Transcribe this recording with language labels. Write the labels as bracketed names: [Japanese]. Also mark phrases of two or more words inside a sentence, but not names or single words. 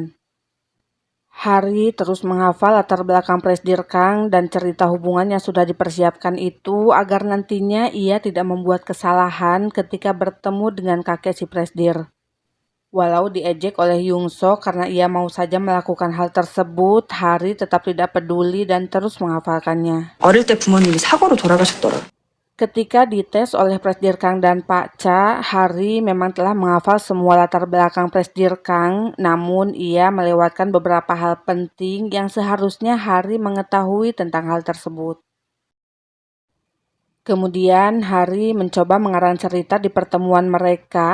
[Indonesian] Hari terus menghafal latar belakang Presdir Kang dan cerita hubungan yang sudah dipersiapkan itu agar nantinya ia tidak membuat kesalahan ketika bertemu dengan kakek si Presdir. Walau diejek oleh Yungso karena ia mau saja melakukan hal tersebut, Hari tetap tidak peduli dan terus menghafalkannya. [Korean] 어릴 때 부모님이 사고로 돌아가셨더라고요. [Indonesian] Ketika dites oleh Presdir Kang dan Pak Cha, Hari memang telah menghafal semua latar belakang Presdir Kang, namun ia melewatkan beberapa hal penting yang seharusnya Hari mengetahui tentang hal tersebut. Kemudian Hari mencoba mengarang cerita di pertemuan mereka.